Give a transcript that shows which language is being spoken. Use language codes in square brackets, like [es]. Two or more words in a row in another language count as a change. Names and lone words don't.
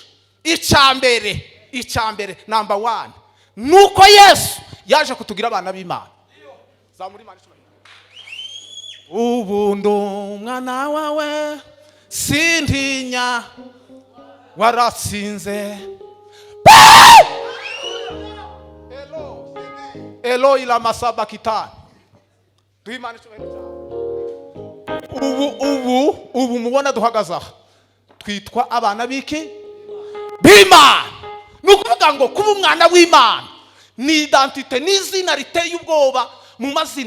[rw] Icyambere number 1 nuko Yesu yaje kutugira abana b'Imana. Zamuri Imana icyubahiro. Ubu ndumwana wawe sintinya waratsinze. [arc] Eloi la masaba kitani. [rw] Duhimana icyubahiro. Ubu mubona duhagaze aha twitwa abana b'iki b'Imana. Nukuvuga ngo kuba umwana w'Imana ni identite, ni izina riteye ubwoba mu mazina.